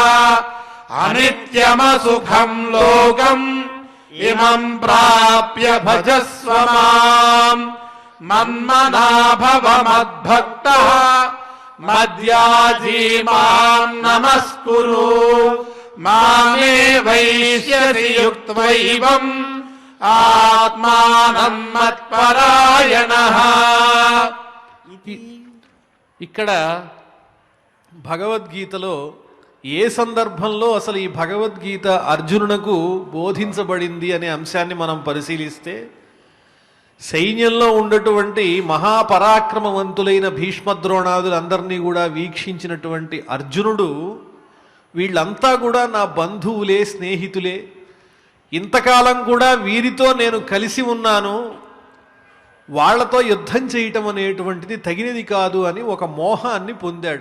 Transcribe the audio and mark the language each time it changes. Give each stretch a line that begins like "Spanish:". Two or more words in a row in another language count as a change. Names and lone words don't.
Sanskrit: अनित्यमसुखम् लोकम् इमम् प्राप्य भजस्व माम् मन्मना भव मद्भक्तः मद्याजी माम् नमस्कुरु मामे वैष्यसि युक्त्वैवम् ఆత్మానం మత్పరాయణః.
Telugu: ఇక్కడ భగవద్గీతలో ఏ సందర్భంలో అసలు ఈ భగవద్గీత అర్జునునకు బోధించబడింది అనే అంశాన్ని మనం పరిశీలిస్తే, సైన్యంలో ఉన్నటువంటి మహాపరాక్రమవంతులైన భీష్మద్రోణాదులందరినీ కూడా వీక్షించినటువంటి అర్జునుడు, వీళ్ళంతా కూడా నా బంధువులే, స్నేహితులే, ఇంతకాలం కూడా వీరితో నేను కలిసి ఉన్నాను, వాళ్లతో యుద్ధం చేయటం అనేటువంటిది తగినది కాదు అని ఒక మోహాన్ని పొందాడు.